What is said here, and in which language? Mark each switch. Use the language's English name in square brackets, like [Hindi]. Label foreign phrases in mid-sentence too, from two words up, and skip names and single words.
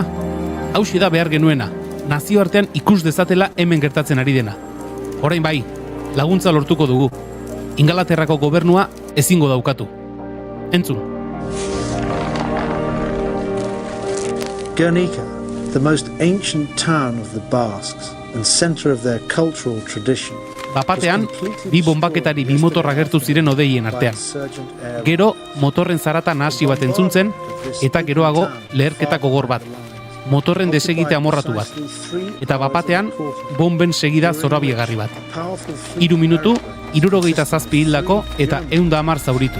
[Basque] Hauxe da behar genuena, nazioartean ikus dezatela hemen gertatzen ari dena. Orain bai, laguntza lortuko dugu. Ingalaterrako gobernua ezingo daukatu. Entzun. [English] Guernica, the most ancient town of the Basques and center of their cultural tradition. [Basque] Bapatean, 2 bombaketari 2 motorra gertu ziren odeien artean. Gero, motorren zarata nahasi bat entzuntzen, eta geroago leherketa gogor bat. Motorren desegite amorratu bat. Eta bapatean, bomben segida zorabiegarri bat. 3 minutu, 77 hildako eta 110 zauritu.